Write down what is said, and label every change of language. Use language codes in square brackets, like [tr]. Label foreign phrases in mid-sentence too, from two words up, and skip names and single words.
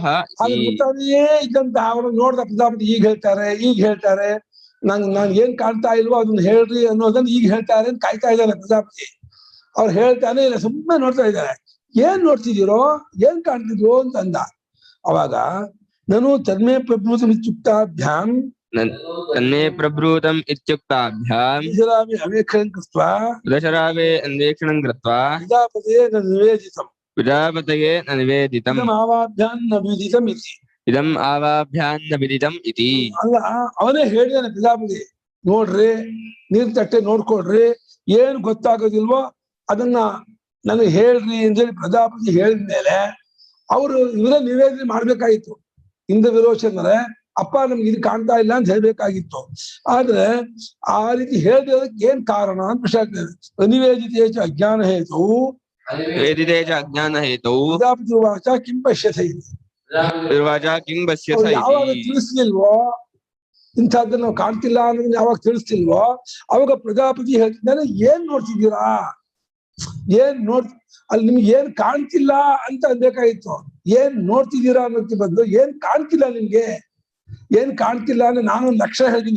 [kn] ಹಾಗೆ ಗೊತ್ತಾಗಿಯೇ ಇದ್ದಂತ ಅವರು ನೋಡ್ದ ಪ್ರಜಾಪತಿ ಈಗ ಹೇಳ್ತಾರೆ ನಾನ್ ಏನ್ ಕಾಣ್ತಾ ಇಲ್ವೋ ಅದನ್ನ ಹೇಳ್ರಿ ಅನ್ನೋದನ್ನ ಈಗ ಹೇಳ್ತಾರೆ ಅಂತ ಕಾಯ್ತಾ ಇದ್ದಾರೆ ಪ್ರಜಾಪತಿ. ಅವ್ರು ಹೇಳ್ತಾನೆ ಇಲ್ಲ, ಸುಮ್ಮನೆ ನೋಡ್ತಾ ಇದ್ದಾರೆ. ಏನ್ ನೋಡ್ತಿದ್ದೀರೋ, ಏನ್ ಕಾಣ್ತಿದ್ರು ಅಂತ ಅಂದ. ಅವಾಗ ನಾನು [sa] ತನ್ಮೇ ಪ್ರಭೃತಂ ಇತ್ಯುಕ್ತಾಭ್ಯಾಂ ಅವೇಕ್ಷಣಂ ಕೃತ್ವಾ ಉದಯಶರಾವೆ ಅನ್ವೇಷಣಂ ಕೃತ್ವಾ ಪ್ರಜಾಪತಯೇ ನ ನಿವೇದಿತಂ ಆವಾಭ್ಯಾಂ ನ ವಿದಿತಂ ಇತಿ. ಇದಂ ಆವಾಭ್ಯಾನ್ನ ವಿದಿತಂ ಇತಿ. [kn] ಅಲ್ಲ, ಅವನೇ ಹೇಳಿದಾನೆ ಪ್ರಜಾಪತಿ, ನೋಡ್ರಿ ನೀರ್ ತಟ್ಟೆ ನೋಡ್ಕೊಡ್ರಿ, ಏನ್ ಗೊತ್ತಾಗೋದಿಲ್ವೋ ಅದನ್ನ ನನಗೆ ಹೇಳ್ರಿ ಅಂತೇಳಿ ಪ್ರಜಾಪತಿ ಹೇಳಿದ್ಮೇಲೆ ಅವರು ಇವರೇ ನಿವೇದನೆ ಮಾಡ್ಬೇಕಾಗಿತ್ತು. ಇಂದ ವಿರೋಚನರೆ ಅಪ್ಪ ನಮ್ಗೆ ಇದು ಕಾಣ್ತಾ ಇಲ್ಲ ಅಂತ ಹೇಳ್ಬೇಕಾಗಿತ್ತು. ಆದ್ರೆ ಆ ರೀತಿ ಹೇಳ್ದಕ್ಕೆ ಏನ್ ಕಾರಣ ಅಂತ ಪ್ರಶ್ನೆ ಆಗ್ತದೆ. [sa] ಅನಿವೇದಿತೇಚ ಅಜ್ಞಾನ ಹೇತು ಪ್ರಜಾಪತಿ ವಾಚ ಕಿಂ ಪಶ್ಯತೆ ಇದೆ. [kn] ಯಾವಾಗ ತಿಳಿಸ್ಲಿಲ್ವೋ, ಇಂಥದ್ದನ್ನ ನಾವು ಕಾಣ್ತಿಲ್ಲ ಅನ್ನೋದನ್ನ ಯಾವಾಗ ತಿಳಿಸ್ತಿಲ್ವೋ ಅವಾಗ ಪ್ರಜಾಪತಿ ಹೇಳ್ತಿದ್ದಾನೆ, ಏನ್ ನೋಡ್ತಿದ್ದೀರಾ, ಅಲ್ಲಿ ನಿಮ್ಗೆ ಏನ್ ಕಾಣ್ತಿಲ್ಲ ಅಂತ ಅನ್ಬೇಕಾಗಿತ್ತು. ಏನ್ ನೋಡ್ತಿದ್ದೀರಾ ಅನ್ನೋದಕ್ಕೆ ಬದಲು ಏನ್ ಕಾಣ್ತಿಲ್ಲ ನಿಮ್ಗೆ, ಏನ್ ಕಾಣ್ತಿಲ್ಲ ಅಂದ್ರೆ ನಾನೊಂದು ಲಕ್ಷ ಹೇಳ್ತೀನಿ.